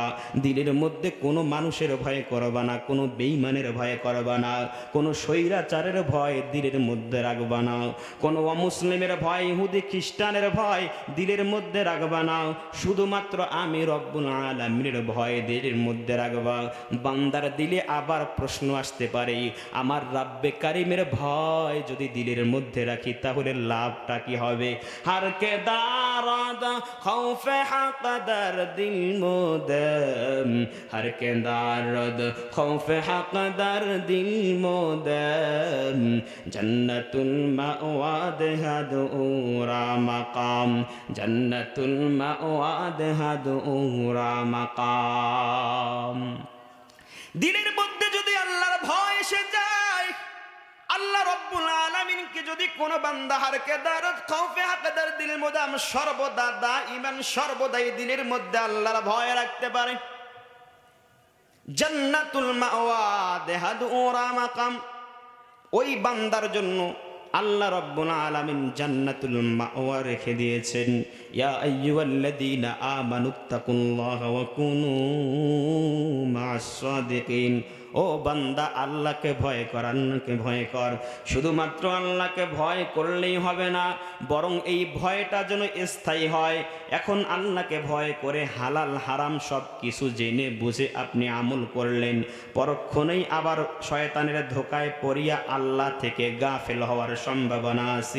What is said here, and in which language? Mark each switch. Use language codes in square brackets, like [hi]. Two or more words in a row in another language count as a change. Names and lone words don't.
[bn] দিলের মধ্যে কোনো মানুষের ভয় করবা না, কোনো বেঈমানের ভয় করবা না, কোনো স্বৈরাচারের ভয় দিলের মধ্যে রাখবা না, কোনো অমুসলিমের ভয়, ইহুদি খ্রিস্টানের ভয় দিলের মধ্যে রাখবা না। শুধুমাত্র আমি রব্বুল আলামিনের ভয় দিলের মধ্যে রাখবা। বান্দার দিলে আবার প্রশ্ন আসতে পারে, আমার রাব্বে কারিমের ভয় যদি দিলের মধ্যে রাখি তাহলে লাভটা কি হবে? [fa] هر که دارد رد خوف حق در دل مدام ہر کے دارد خوف حق در دل مدام جنت المأوى دهدورا مقام جنت المأوى دهدورا مقام [bn] দিলের মধ্যে যদি আল্লাহর ভয় এসে যায়, আল্লাহ রব্বুল আলামিনকে যদি কোন বান্দা [fa] هر که دارد خوف حق در دل مدام [bn] সর্বদা দাইমান সর্বদাই দিলের মধ্যে আল্লাহর ভয় রাখতে পারে, [fa] جنت المأوی دهد او را مقام, [bn] ওই বান্দার জন্য আল্লাহ রব্বুল আলামিন জান্নাতুল মাওয়া রেখে দিয়েছেন। [ar] يا أيها الذين آمنوا اتقوا الله وكونوا مع الصادقين. [bn] ও বান্দা, আল্লাহকে ভয় কর, আল্লাহকে ভয় কর। শুধুমাত্র আল্লাহকে ভয় করলেই হবে না, বরং এই ভয়টা যেন স্থায়ী হয়। এখন আল্লাহকে ভয় করে হালাল হারাম সব কিছু জেনে বুঝে আপনি আমল করলেন, পরক্ষণেই আবার শয়তানের ধোকায় পড়িয়া আল্লাহ থেকে গাফেল হওয়ার সম্ভাবনা আছে।